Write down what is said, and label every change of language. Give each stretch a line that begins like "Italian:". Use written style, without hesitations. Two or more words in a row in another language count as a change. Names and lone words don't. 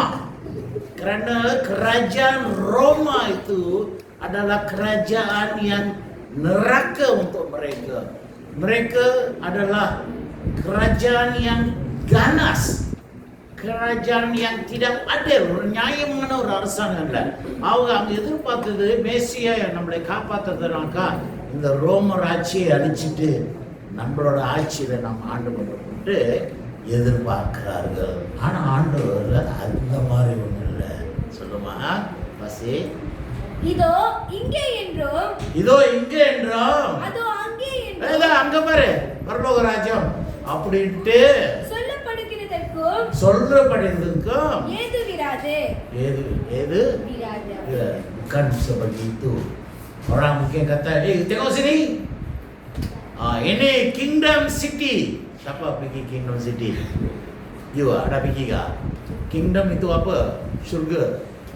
Malay: Kerana kerajaan Roma itu adalah kerajaan yang neraka untuk mereka. Mereka adalah kerajaan yang ganas, kerajaan yang tidak adil,
Tamil: நியாயமான ஒரு அரசாங்கம் இல்லை. அவங்க எதிர்பார்த்தது மேசியா நம்மளை காப்பாற்றுறதுனாக்கா இந்த ரோமர் ஆட்சியை அழிச்சிட்டு நம்மளோட ஆட்சியில நாம் ஆண்டு கொண்டு எதிர்பார்க்கிறார்கள். ஆனா ஆண்டவர் அந்த மாதிரி ஒண்ணு இல்லை. சொல்லுமா பசி? இதோ இங்கே என்றும் அதோ அங்கே என்றும் அங்க பாரு பரலோக ராஜ்யம் அப்படின்ட்டு சொல்லப்படுகிறதுக்கும் ஏது விராது.
Malay: Bukan seperti itu. Orang mungkin kata, tengok sini. Ini Kingdom City. Siapa pergi Kingdom City? You ada pergi tak? Kingdom itu apa? Syurga.